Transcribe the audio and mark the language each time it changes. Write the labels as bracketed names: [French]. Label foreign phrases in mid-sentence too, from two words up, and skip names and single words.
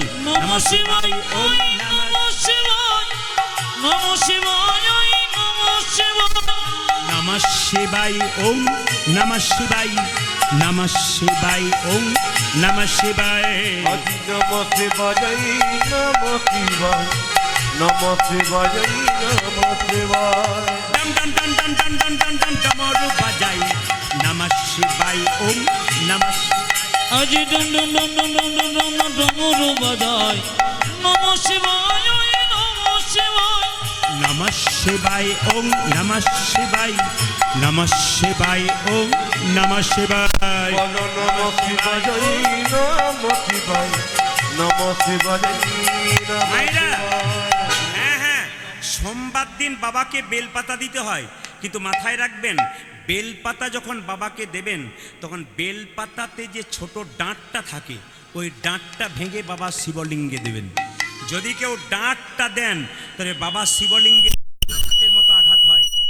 [Sanskrit] नमः शिवाय ओम नमः शिवाय, नमः शिवाय नमः शिवाय, नमः शिवाय ओम नमः शिवाय, नमः शिवाय ओम नमः शिवाय। আজি নমঃ শিবায় নমঃ শিবায়, নমঃ শিবায় নমঃ শিবায়। [Hindi] डम डम डम डम डम डम डम डम डमरू बजाई, [Sanskrit] नमः शिवाय ओम नमः शिवाय। [Bangla] আজি ডম ডম ডম ডম ডম ডম ডম ডম ডমরু বাজায়, [Sanskrit] নমঃ শিবায় নমঃ শিবায়, नमः शिवाय ओम नमः शिवाय, नमः शिवाय ओम नमः शिवाय। বলো নমঃ শিবায় নমঃ শিবায়, নমঃ শিবায় নমঃ [Bangla] মায়েরা, [Sanskrit] শিবায়। [Bangla] হ্যাঁ হ্যাঁ, সোমবার দিন বাবাকে বেলপাতা দিতে হয়, কিন্তু মাথায় রাখবেন বেলপাতা যখন বাবাকে দেবেন তখন বেলপাতাতে যে ছোট ডাঁটটা থাকে ওই ডাঁটটা ভেঙে বাবা শিবলিঙ্গে দেবেন। যদি কেউ ডাঁটটা দেন তবে বাবা শিবলিঙ্গে হাতের মতো আঘাত হয়।